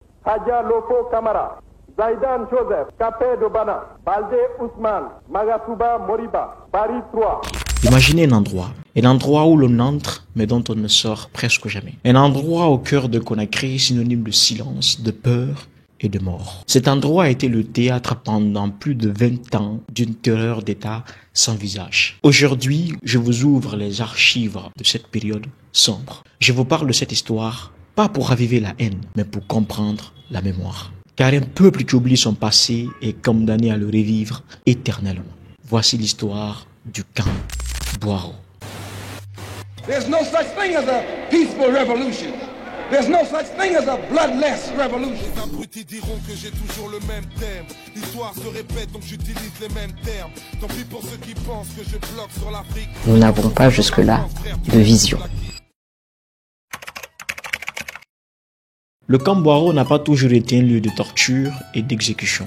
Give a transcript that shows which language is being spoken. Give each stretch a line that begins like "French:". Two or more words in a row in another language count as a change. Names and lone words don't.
French: Hadja Loko Kamara, Zaidan Joseph, Kapé Dobana, Balde Ousmane, Magatuba Moriba, Bari 3. Imaginez un endroit où l'on entre mais dont on ne sort presque jamais. Un endroit au cœur de Conakry, synonyme de silence, de peur et de mort. Cet endroit a été le théâtre pendant plus de 20 ans d'une terreur d'État sans visage. Aujourd'hui, je vous ouvre les archives de cette période sombre. Je vous parle de cette histoire, pas pour raviver la haine, mais pour comprendre la mémoire. Car un peuple qui oublie son passé est condamné à le revivre éternellement. Voici l'histoire du camp Boiro.
English: There's no such thing as a peaceful revolution. There's no such thing as a bloodless revolution.
French: Les abrutis diront que j'ai toujours le même thème. L'histoire se répète donc j'utilise les mêmes termes. Tant pis pour ceux qui pensent que je bloque sur l'Afrique. Nous n'avons pas jusque-là de vision. Le camp Boiro n'a pas toujours été un lieu de torture et d'exécution.